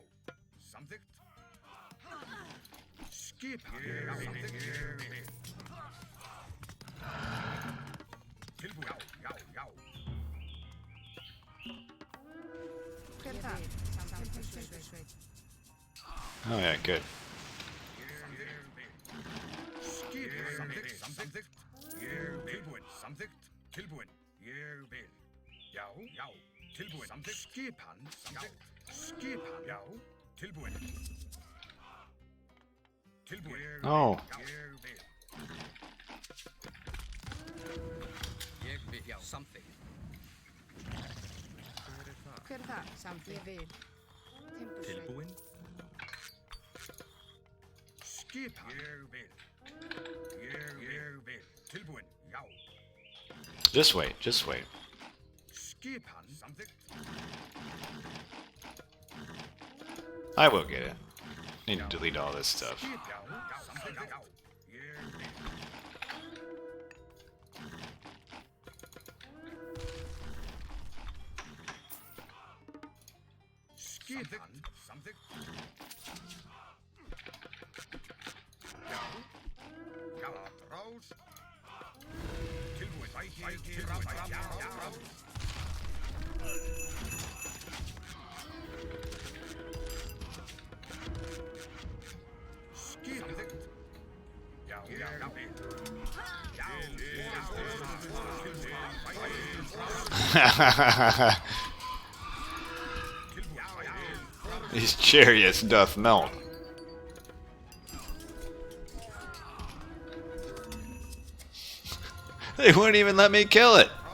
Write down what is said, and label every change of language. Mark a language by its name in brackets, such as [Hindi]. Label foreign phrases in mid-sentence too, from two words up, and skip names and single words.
[Icelandic] Samþykkt. Skipan. Samþykkt. Ég vil. Tilbúin. Já, já, já. Hver er það? Samþykkt. Sveit. [English] Oh yeah, good. [Icelandic] Skipan. Samþykkt. Samþykkt. Ég vil. Tilbúin. Samþykkt. Tilbúin. Ég vil. Já, já. Tilbúin. Samþykkt. Skipan. Samþykkt. Skipan. Já. Tilbúin. Tilbúin. Oh. Ég vil. Ég vil. Já, samþykkt. Hver er það? Samþykkt. Ég vil. Timbursveit. Tilbúin. Skipan. Ég vil. Ég vil. Tilbúin. Já. [English] Just wait, just wait. [Icelandic] Skipan. Samþykkt. [English] I will get it. Need to delete all this stuff. [Icelandic] Já, já. Samþykkt. Já. Ég vil. Skipan. Samþykkt. Já. Já. Rás. Tilbúin. Sækið tilbúin. Já, já. Skipan. Já, já, já. [English] These chariots doth melt. They wouldn't even let me kill it.